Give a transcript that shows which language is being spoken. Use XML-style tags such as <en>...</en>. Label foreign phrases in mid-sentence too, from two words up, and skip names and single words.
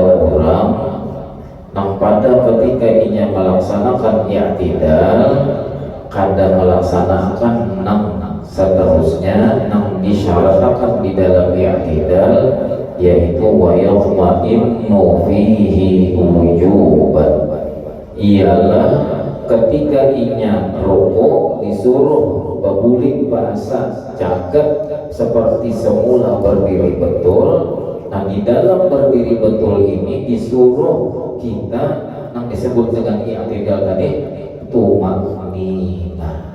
<bjn>orang nang pada ketika ia melaksanakan i'tidal kadang melaksanakan nang seterusnya nang disyaratkan di dalam i'tidal yaitu</bjn> <ar>wa yatma'innu fihi wujuban</ar> <bjn>ialah ketika inya rukuk disuruh berbulik bahasa jagat seperti semula berdiri betul. Nah di dalam berdiri betul ini disuruh kita yang disebut dengan i'tidal tadi tumanina.</bjn>